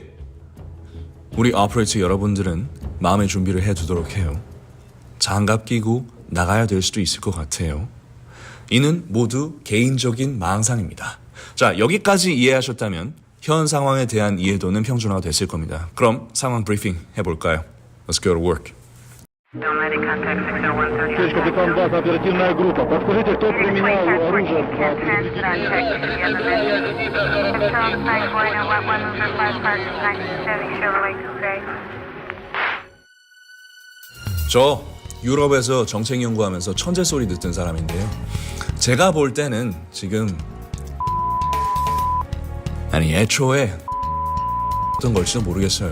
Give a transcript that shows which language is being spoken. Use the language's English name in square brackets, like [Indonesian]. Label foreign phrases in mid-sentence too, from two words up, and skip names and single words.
[Korean] 우리 오퍼레이터 여러분들은 마음의 준비를 해두도록 해요. 장갑 끼고 나가야 될 수도 있을 것 같아요. 이는 모두 개인적인 망상입니다. 자, 여기까지 이해하셨다면 현 상황에 대한 이해도는 평준화가 됐을 겁니다. 그럼 상황 브리핑 해볼까요? [English] Let's go to work. [Russian] Здесь капитан база, оперативная группа. Подскажите, кто применял оружие [Korean] 저 유럽에서 정책 연구하면서 천재 소리 듣던 사람인데요. 제가 볼 때는 지금 아니 애초에 어떤 걸지도 모르겠어요.